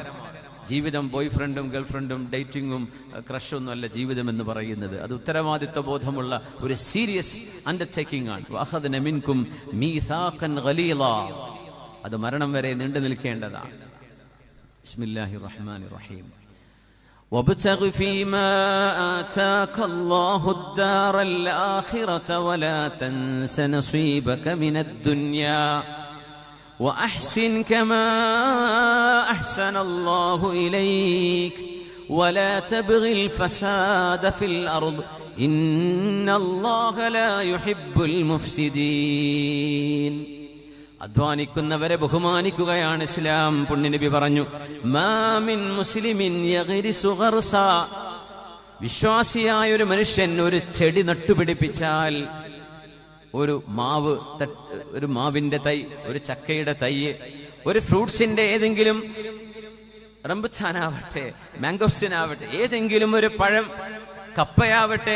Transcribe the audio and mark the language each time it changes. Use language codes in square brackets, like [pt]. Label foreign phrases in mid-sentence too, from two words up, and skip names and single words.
[ml] ജീവിതം [en] boyfriend girlfriend dating crush [ml] അല്ല ജീവിതം എന്ന് പറയുന്നത്. അത് ഉത്തരവാദിത്വ ബോധമുള്ള ഒരു [en] serious undertaking [ml] ആണ്. [ar] وأخذن منكم ميثاقا غليظا. [ml] അത് മരണം വരെ നീണ്ടു നിൽക്കേണ്ടതാണ്. [ar] بسم الله الرحمن الرحيم. وابتغ فيما آتاك الله الدار الآخرة ولا تنس نصيبك من الدنيا وأحسن كما أحسن الله إليك ولا تبغ الفساد في الأرض إن الله لا يحب المفسدين. [ml] അധ്വാനിക്കുന്നവരെ ബഹുമാനിക്കുകയാണ് ഇസ്ലാം. പുണ്യനബി പറഞ്ഞു, [ar] ما من مسلم يغرس غرسا. [ml] വിശ്വാസിയായ ഒരു മനുഷ്യൻ ഒരു ചെടി നട്ടുപിടിപ്പിച്ചാൽ, ഒരു മാവിന്റെ തൈ, ഒരു ചക്കയുടെ തൈ, ഒരു ഫ്രൂട്ട്സിന്റെ ഏതെങ്കിലും, റംബുട്ടാനാവട്ടെ, മാംഗോസ്റ്റിനാവട്ടെ, ഏതെങ്കിലും ഒരു പഴം, കപ്പയാവട്ടെ,